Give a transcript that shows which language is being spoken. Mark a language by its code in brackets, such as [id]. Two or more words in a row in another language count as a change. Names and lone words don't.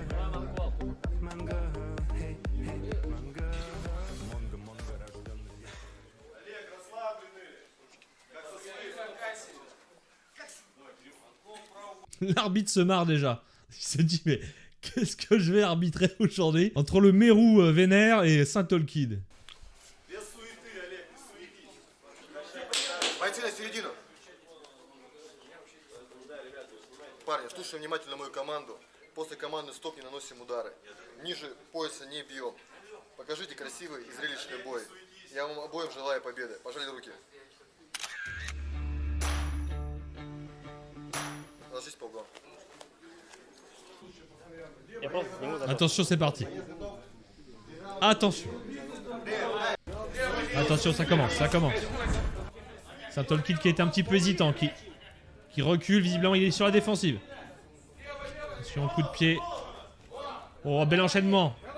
[fr] L'arbitre se marre déjà. Il se dit mais qu'est-ce que je vais arbitrer aujourd'hui entre le mérou vénère et Syntol-Kid. [ru] Парни, слушаем внимательно мою команду. После команды стоп не наносим удары. Ниже пояса не бьем. Покажите красивый и зрелищный бой. Я вам обоим желаю победы. Пожали руки. Ложись по углам. [fr] Attention, c'est parti. Attention. Attention, ça commence, ça commence. Syntol-Kid qui est un petit peu hésitant, qui recule, visiblement il est sur la défensive. Sur un coup de pied. Oh, bel enchaînement.